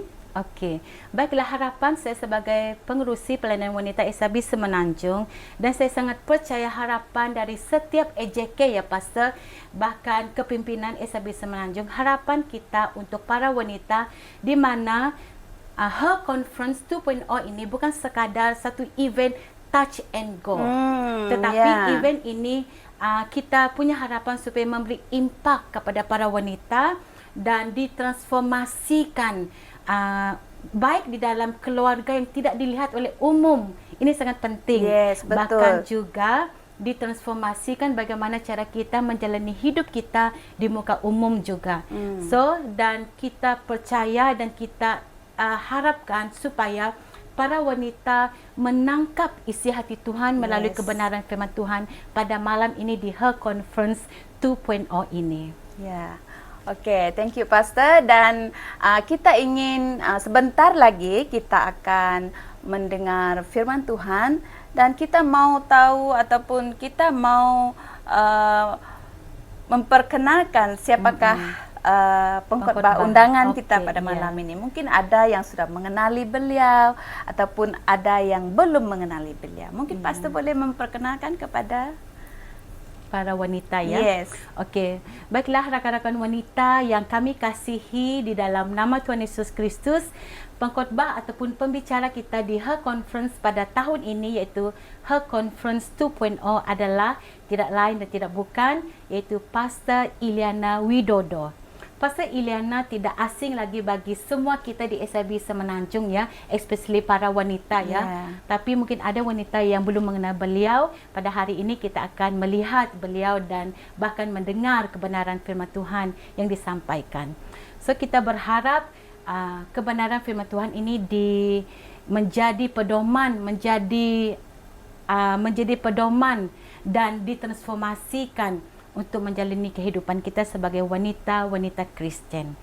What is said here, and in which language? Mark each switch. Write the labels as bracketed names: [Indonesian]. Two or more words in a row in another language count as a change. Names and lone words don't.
[Malay] Okey, baiklah, harapan saya sebagai pengerusi pelayanan wanita SAB Semenanjung, dan saya sangat percaya harapan dari setiap EJK ya Pastor, bahkan kepimpinan SAB Semenanjung, harapan kita untuk para wanita di mana Her Conference 2.0 ini bukan sekadar satu event [English] touch and go, [Malay] tetapi event ini kita punya harapan supaya memberi impak kepada para wanita dan ditransformasikan baik di dalam keluarga yang tidak dilihat oleh umum. Ini sangat penting. Betul. Bahkan juga ditransformasikan bagaimana cara kita menjalani hidup kita di muka umum juga. So, dan kita percaya dan kita harapkan supaya para wanita menangkap isi hati Tuhan melalui [English] Yes. [Malay] kebenaran firman Tuhan pada malam ini di Her Conference 2.0 ini. Ya, oke, [English] thank you Pastor. [Malay] Dan kita ingin sebentar lagi kita akan mendengar firman Tuhan dan kita mau tahu ataupun kita mau memperkenalkan siapakah pengkhotbah Pengkhotbah. undangan kita Okey, pada ya. malam ini. Mungkin ada yang sudah mengenali beliau ataupun ada yang belum mengenali beliau. Mungkin Pastor boleh memperkenalkan kepada Para wanita ya. [English] Yes. [Malay] Okey. Baiklah rakan-rakan wanita yang kami kasihi di dalam nama Tuhan Yesus Kristus, pengkhotbah ataupun pembicara kita di Her Conference pada tahun ini iaitu Her Conference 2.0 adalah tidak lain dan tidak bukan iaitu Pastor Iliana Widodo. Pastor Iliana tidak asing lagi bagi semua kita di SIB Semenanjung ya, especially para wanita ya. [English] Yeah. [Malay] Tapi mungkin ada wanita yang belum mengenal beliau. Pada hari ini kita akan melihat beliau dan bahkan mendengar kebenaran firman Tuhan yang disampaikan. So kita berharap kebenaran firman Tuhan ini menjadi pedoman, menjadi pedoman dan ditransformasikan untuk menjalani kehidupan kita sebagai wanita-wanita Kristen.